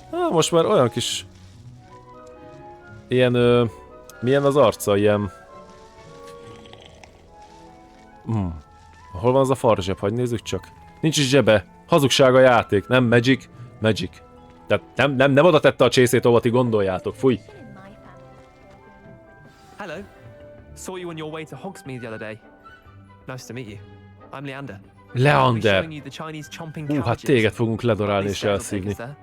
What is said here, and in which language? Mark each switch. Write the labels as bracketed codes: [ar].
[hu] Most már olyan kis... Ilyen, milyen az arca, ilyen... Hol van az a farzseb? Hagyj nézzük csak. Nincs is zsebe. Hazugság a játék. Nem Magic. Magic. Tehát nem oda tette a csészét, ahova ti gondoljátok. Fúj. [en] Hello. Saw you on your way to Hogsmeade the other day. Nice to meet you. I'm Leander. Leander. [hu] Hát téged fogunk ledorálni és elszívni.